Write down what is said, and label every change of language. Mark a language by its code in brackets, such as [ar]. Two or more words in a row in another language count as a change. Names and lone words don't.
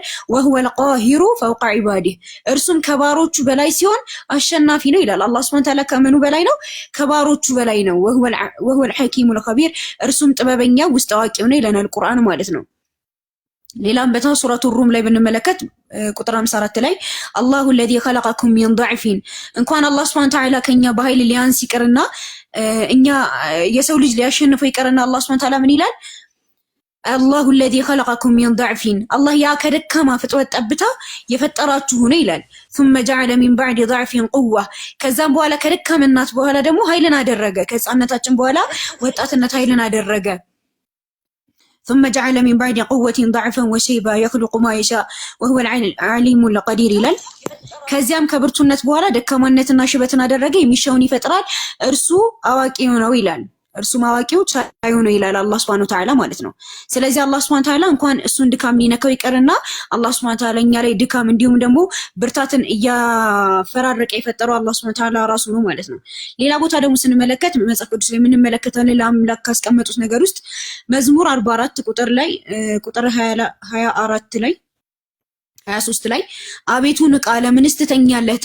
[ar] وهو القاهر فوق عباده [am] እርሱም ከባሮቹ በላይ ሲሆን አሸናፊ ነው ይላል። አላህ [ar] سبحانه وتعالى [am] ከምኑ በላይ ነው? ከባሮቹ በላይ ነው። [ar] وهو الحكيم الخبير [am] እርሱም ጥበበኛ ውስጥ አዋቂው ነው ይለናል ቁርአን ማለት ነው። ሌላም በታው ሱረቱ ሩም ላይ ብንመለከት ቁጥር 54 ላይ [ar] الله الذي خلقكم من ضعف [am] እንኳን አላህ [ar] سبحانه وتعالى [am] ከኛ በኃይል ሊያንስ ይቅርና እኛ የሰው ልጅ ሊያሸንፈው ይቅርና አላህ [ar] سبحانه وتعالى [am] ምን ይላል? [ar] الله الذي خلقكم من ضعف [am] አላህ ያ ከደካማ ፍጥረት ጠብታ የፈጠራችሁ ነው ይላል። [ar] ثم جعل من بعد ضعف قوة [am] ከዛም በኋላ ከደካምናት በኋላ ደግሞ ኃይልን አደረገ። ከህፃንነታችን በኋላ ወጣትነት ኃይልን አደረገ። [ar] ثم جعل من بعد قوة ضعفا وشيبا يخلق ما يشاء وهو العليم القدير [am] ይላል። ከዚያም ከብርቱነት በኋላ ደካማነትና ሽበትን አደረገ። የሚሻውን ይፈጥራል እርሱ አዋቂው ነው ይላል። እርሱም አዋቂው ቻዩ ነው ይላል አላህ [ar] سبحانه وتعالى [am] ማለት ነው። ስለዚህ አላህ [ar] سبحانه وتعالى [am] እንኳን እሱን ድካም ሊነካው ይቀርና አላህ [ar] سبحانه وتعالى [am] እኛ ላይ ድካም እንዲሁም ደግሞ ብርታትን እያፈራረቀ የፈጠረው አላህ [ar] سبحانه وتعالى [am] ራሱ ነው ማለት ነው። ሌላ ቦታ ደግሞ ስንመለከት መጽሐፍ ቅዱስ ላይ የምንመለከተው ሌላ አምላክ ካስቀመጡት ነገር ውስጥ መዝሙር 44 ቁጥር ላይ ቁጥር 24 ላይ 23 ላይ አቤቱ ንቃ ለምንስ ትተኛለህ?